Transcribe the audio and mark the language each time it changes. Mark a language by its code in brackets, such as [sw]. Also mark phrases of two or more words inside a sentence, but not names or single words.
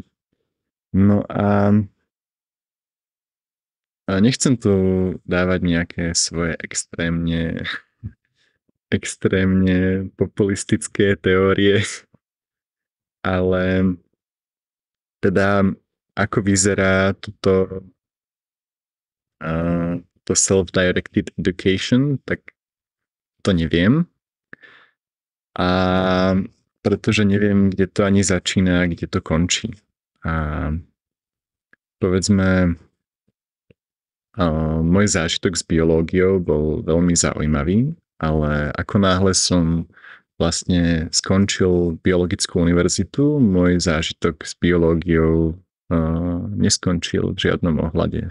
[sk] No a nechcem tu dávať nejaké svoje extrémne populistické teórie, ale teda ako vyzerá to [en] self-directed education, [sk] tak to neviem. A pretože neviem, kde to ani začína, kde to končí. A povedzme, môj zážitok s biológiou bol veľmi zaujímavý, ale ako náhle som vlastne skončil biologickú univerzitu, môj zážitok s biológiou neskončil v žiadnom ohľade.